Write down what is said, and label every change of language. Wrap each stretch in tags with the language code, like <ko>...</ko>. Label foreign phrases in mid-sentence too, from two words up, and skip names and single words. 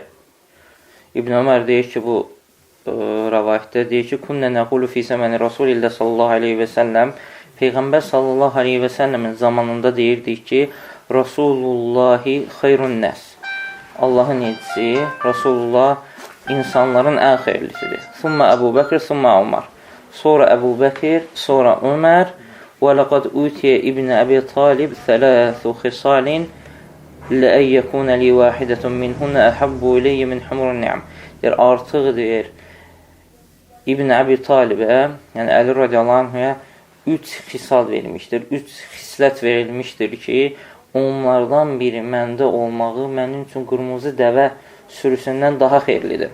<az>İbn Ömər deyir ki, bu rəvayətdə deyir ki,</az> <ar>كنا نقول في زمن رسول الله صلى الله عليه وسلم,</ar> <az>Peyğəmbər</az> <ar>صلى الله عليه وسلم</ar> <az>zamanında deyirdik ki,</az> <ar>رسول الله خير الناس.</ar> <az>Allahın elçisi, Rasulullah insanların ən xeyirlisidir. Summa Əbu Bəkr, summa Ömər. Sonra Əbu Bəkir, sonra Ömər.</az> <ar>ولقد أوتي ابن أبي طالب ثلاث خصال لأن يكون لي واحدة منهن أحب إلي من حمر النعم.</ar> <az>deyir, artıq deyir, İbn Əbi Talibə, yəni Əli</az> <ar>رضي الله عنه</ar> <az>3 xisal verilmişdir. 3 xislət verilmişdir ki, onlardan biri məndə olmağı mənim üçün qırmızı dəvə sürüsündən daha xeyirlidir.</az>